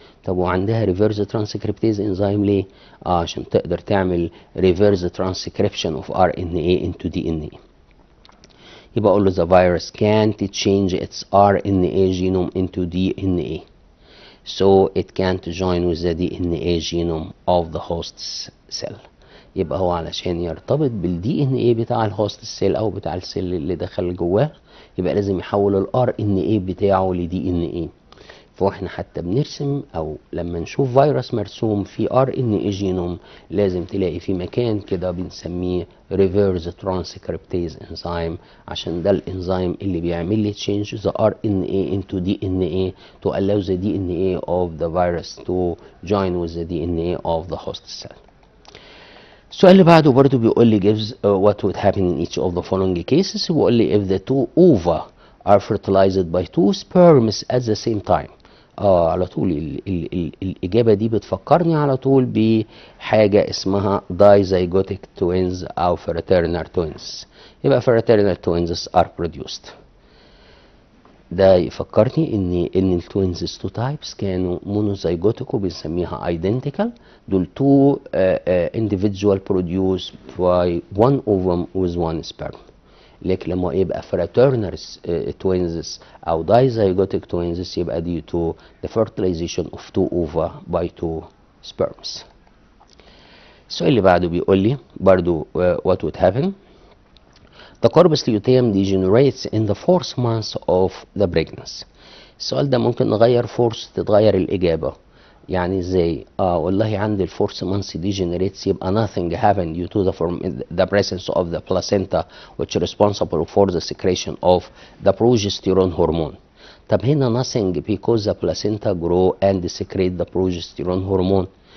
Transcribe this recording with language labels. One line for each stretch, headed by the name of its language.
Arabic: طب وعندها
English: reverse transcriptase enzyme ليه؟
Arabic: عشان تقدر تعمل
English: reverse transcription of RNA into DNA.
Arabic: يبقى اقول له
English: the virus can't change its RNA genome into DNA, so it can't join with the DNA genome of the host cell.
Arabic: يبقى هو علشان يرتبط بالدي ان ايه بتاع الهوست سيل او بتاع السيل اللي دخل جواه، يبقى لازم يحول الار ان ايه بتاعه لدي ان ايه. فاحنا حتى بنرسم او لما نشوف فيروس مرسوم في ار ان اي جينوم لازم تلاقي في مكان كده بنسميه ريفيرس
English: Transcriptase enzyme, عشان ده الانزيم اللي بيعمل لي change the R N A into D N A to allow the DNA of the virus to join with the DNA of the host cell.
Arabic: السؤال اللي بعده برضو بيقول لي
English: gives what would happen in each of the following cases.
Arabic: بيقول لي
English: if the two ova are fertilized by two sperms at the same time.
Arabic: على طول الإجابة دي بتفكرني على طول بحاجة اسمها dizygotic twins أو fraternal twins.
English: يبقى fraternal twins are produced.
Arabic: ده يفكرني ان التوينز تو تايبس كانوا مونوزايجوتيك وبنسميها ايدنتيكال.
English: دول two individual produced by one ovum with one sperm.
Arabic: لكن لما يبقى
English: fraternal twins او dizygotic twins يبقى due to the fertilization of two ova by two sperms.
Arabic: السؤال اللي بعده بيقول لي برضو
English: what would happen. The corpus luteum degenerates in the fourth month of the pregnancy.
Arabic: السؤال ده ممكن نغير force تتغير الإجابة. يعني ازاي؟ والله عند
English: الفورث month degenerates يبقى nothing happened due to the presence of the placenta which is responsible for the secretion of the progesterone hormone.
Arabic: طب هنا
English: nothing because the placenta grow and secrete the progesterone hormone.